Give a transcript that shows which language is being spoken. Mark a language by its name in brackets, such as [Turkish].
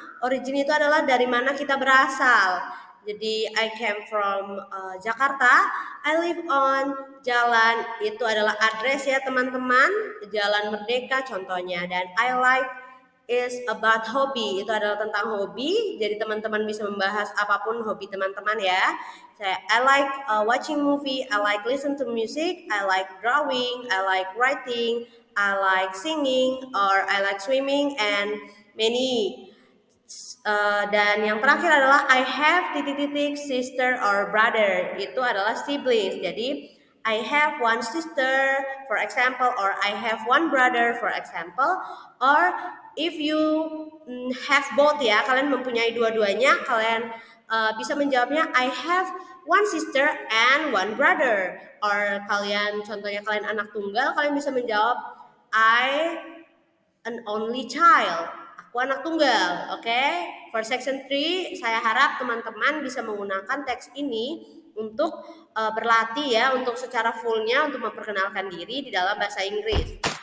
[Indonesian] Origin itu adalah dari mana kita berasal. Jadi [English] I came from Jakarta, I live on Jalan, [Indonesian] itu adalah address ya teman-teman, Jalan Merdeka contohnya. Dan [English] I like is about hobby, [Indonesian] itu adalah tentang hobi. Jadi teman-teman bisa membahas apapun hobi teman-teman ya. [English] I like watching movie, I like listen to music, I like drawing, I like writing, I like singing, or I like swimming, and many. [Indonesian] Dan yang terakhir adalah I have titik-titik [English] sister or brother, [Indonesian] itu adalah siblings. [English] Jadi I have one sister for example, or I have one brother for example, or if you have both ya, [Indonesian] kalian mempunyai dua-duanya, kalian bisa menjawabnya [English] I have one sister and one brother. [Indonesian] Or kalian contohnya kalian anak tunggal, kalian bisa menjawab [English] I an only child, [Indonesian] aku anak tunggal. Oke, for section 3 saya harap teman-teman bisa menggunakan teks ini untuk berlatih ya, untuk secara fullnya untuk memperkenalkan diri di dalam bahasa Inggris.